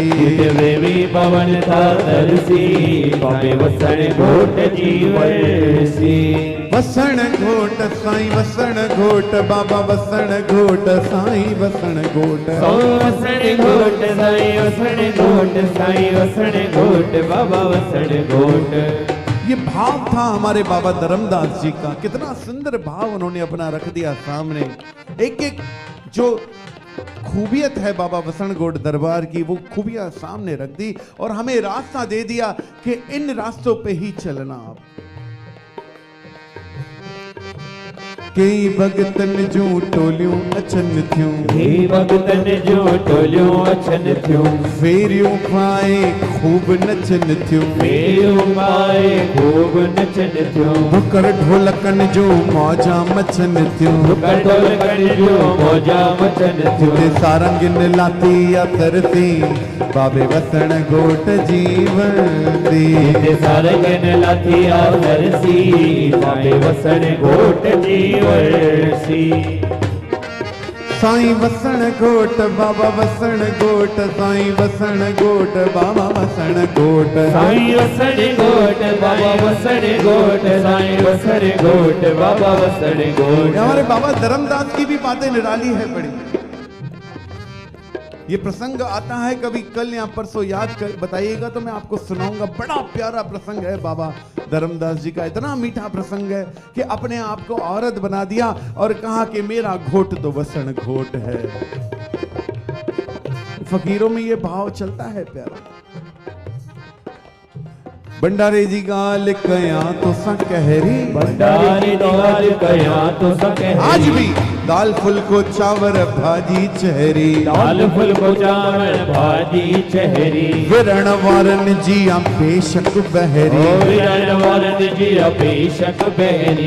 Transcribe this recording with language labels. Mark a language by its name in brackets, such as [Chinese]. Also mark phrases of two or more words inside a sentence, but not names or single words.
[Sindhi] जित प्रेमी पवन था तरसी पावे वसन घोट जीवसी। वसन घोट साईं वसन घोट बाबा वसन घोट साईं वसन घोट। वसन घोट साईं वसन घोट साईं वसन घोट बाबा वसन घोट। [Hindi] ये भाव था हमारे बाबा धर्मदास जी का। कितना सुंदर भाव उन्होंने अपना रख दिया सामने। एक एक जो खूबियत है बाबा वसन घोट दरबार की, वो खूबियां सामने रख दी और हमें रास्ता दे दिया कि इन रास्तों पे ही चलना। [Sindhi] आप कई भगतन जो टोलियों अचन थियूं। कई भगतन जो टोलियों अचन थियूं। फेरियों पाए खूब नचन थियूं। फेरियों पाए खूब नचन थियूं। बुकर ढोलकन जो मौजा मचन थियूं। बुकर ढोलकन जो मौजा मचन थियूं। जिते सारंगिन लाती तरसी बाबे वसन घोट जीवसी। जिते सारंगिन लाती तरसी बाबे वसन घोट जीवसी। साईं वसन घोट बाबा वसन घोट साईं वसन घोट बाबा वसन घोट। साईं वसन घोट बाबा वसन घोट साईं वसन घोट बाबा वसन घोट। [Hindi] हमारे बाबा धर्मदास की भी बातें निराली है बड़ी। ये प्रसंग आता है कभी कल या परसों याद कर बताइएगा तो मैं आपको सुनाऊंगा। बड़ा प्यारा प्रसंग है बाबा धर्मदास जी का। इतना मीठा प्रसंग है कि अपने आप को औरत बना दिया और कहा कि मेरा घोट तो वसन घोट है। फकीरों में ये भाव चलता है प्यारा। [Sindhi] भंडारे जी गाल कया तो सकहरी। भंडारे गाल कया तो सकहरी। आज भी दाल फुल्को चावर भाजी चहरी। दाल फुल्को चावर भाजी चहरी। विरण वारन जी बेशक बहरी। विरण वारन जी बेशक बहरी।